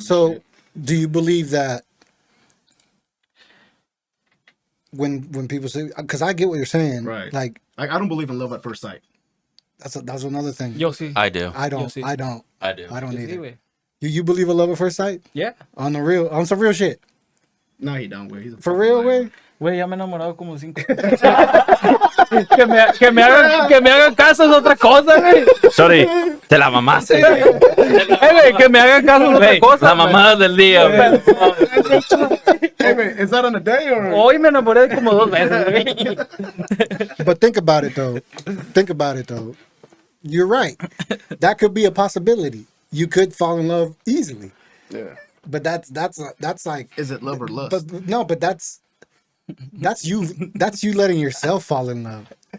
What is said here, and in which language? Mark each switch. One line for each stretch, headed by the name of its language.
English: So, do you believe that when people say, because I get what you're saying, right? Like I don't believe in love at first sight. That's another thing.
Spanish: Yo, sí.
English: I do. I don't. I do. I don't either.
Spanish: Sí,
English: You believe in love at first sight? Yeah. On some real shit. No, he don't, güey. For real, güey.
Spanish: Güey, ya me he enamorado como 5. que me hagan caso es otra cosa, güey.
English: Sorry,
Spanish: te la mamaste. Güey, que me hagan caso es otra cosa. La mamada del día, güey.
English: Hey, man, is that on a day or?
Spanish: Hoy me enamoré como 2 veces, güey.
English: But think about it though. You're right. That could be a possibility. You could fall in love easily. Yeah. But that's like. Is it love or lust? But no, but that's you. That's you letting yourself fall in love.